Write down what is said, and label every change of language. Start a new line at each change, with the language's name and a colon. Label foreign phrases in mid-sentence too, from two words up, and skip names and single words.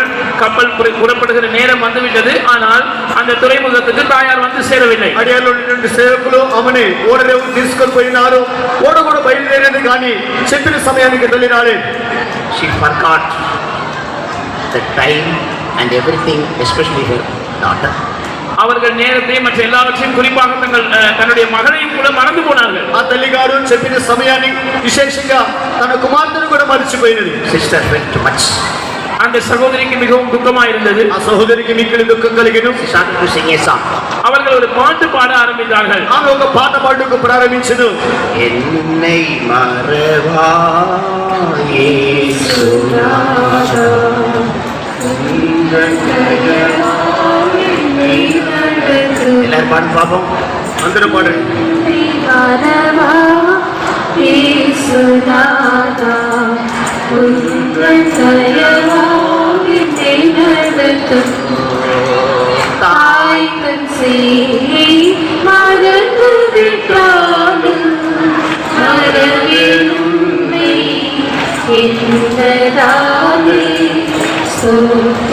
Tamil: கப்பல் புறப்படுகிற நேரம் வந்துவிட்டது. ஆனால் அந்த துறைமுகத்துக்கு தாயார் வந்து சேரவில்லை.
Telugu: అడియార్లో ఉన్నటువంటి సేవకులు ఆమెని ఓడరేవుకు తీసుకొని పోయినారు. ఓడ కూడా బయలుదేరేది కానీ చెప్పిన సమయానికి తల్లి రాలేదు.
English: She forgot the time and everything, especially her daughter.
Tamil: அவர்கள் நேரத்தை மற்ற எல்லாவற்றையும் குறிப்பாக தன்னுடைய மகளையும் கூட மறந்து போனார்கள்.
Telugu: ఆ తల్లి గారు చెప్పిన సమయాన్ని విశేషంగా తన కుమార్తెను కూడా మర్చిపోయినది.
English: Sister felt much.
Tamil: அந்த சகோதரிக்கு மிகவும் துக்கமாக இருந்தது.
Telugu: ఆ సహోదరికి మిక్కిలి దుఃఖం కలిగెను.
English: She started to sing a song.
Tamil: அவர்கள் ஒரு பாட்டு பாட ஆரம்பித்தார்கள்.
Telugu: ఆమె ఒక పాట పాడుటకు ప్రారంభించెను.
Tamil: என்னை மறவா இயேசுநாதா, எல்லாரும் பாடு பாப்போம்.
Telugu: అందరూ పాడండి.
Tamil: தாய் தன் சேய் மறந்து விட்டாலும் மறவேனும்மை என்பதாலே ஸ்தோத்திரம்.